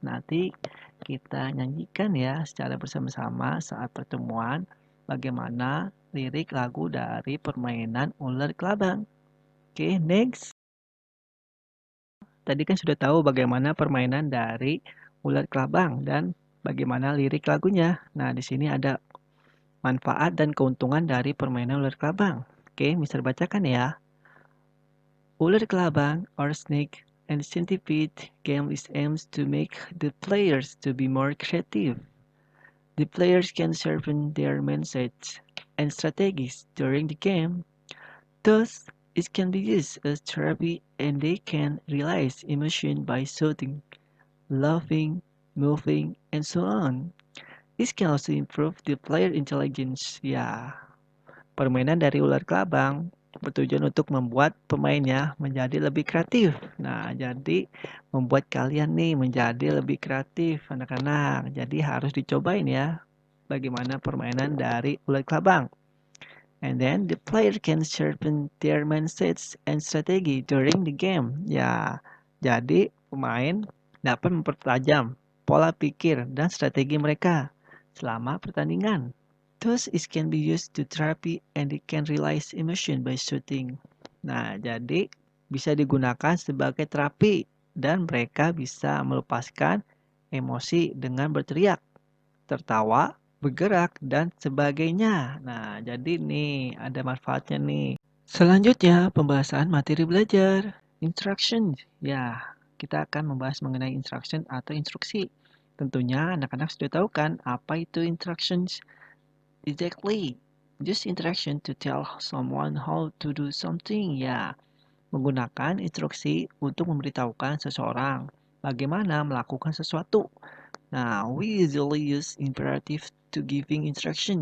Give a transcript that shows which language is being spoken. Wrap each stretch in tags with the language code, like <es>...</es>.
<id>Nanti kita nyanyikan ya secara bersama-sama saat pertemuan bagaimana lirik lagu dari permainan ular kelabang. Oke, next. Tadi kan sudah tahu bagaimana permainan dari ular kelabang dan bagaimana lirik lagunya. Nah, di sini ada manfaat dan keuntungan dari permainan ular kelabang. Oke, Mister bacakan ya.</id> <en>Ular kelabang or snake and centipede game is aims to make the players to be more creative. The players can sharpen their mindsets and strategies during the game. Thus, it can be used as therapy and they can realize emotion by shooting, laughing, moving, and so on. This can also improve the player intelligence.</en> <id>Ya, permainan dari ular kelabang bertujuan untuk membuat pemainnya menjadi lebih kreatif. Nah, jadi membuat kalian nih menjadi lebih kreatif, anak-anak. Jadi harus dicobain ya bagaimana permainan dari ular kelabang.</id> <en>And then the player can sharpen their mindsets and strategy during the game.</en> <id>Ya, jadi pemain dapat mempertajam pola pikir dan strategi mereka selama pertandingan.</id> <en>Thus, it can be used to therapy and it can release emotion by shooting.</en> <id>Nah, jadi bisa digunakan sebagai terapi dan mereka bisa melepaskan emosi dengan berteriak, tertawa, bergerak, dan sebagainya. Nah, jadi nih ada manfaatnya nih. Selanjutnya, pembahasan materi belajar. Instruction. Ya, kita akan membahas mengenai instruction atau instruksi. Tentunya anak-anak sudah tahu kan apa itu instructions?</id> <en>Exactly. Use instruction to tell someone how to do something.</en> <id>Ya, menggunakan instruksi untuk memberitahukan seseorang bagaimana melakukan sesuatu.</id> <en>Nah, we usually use imperative to giving instruction.</en>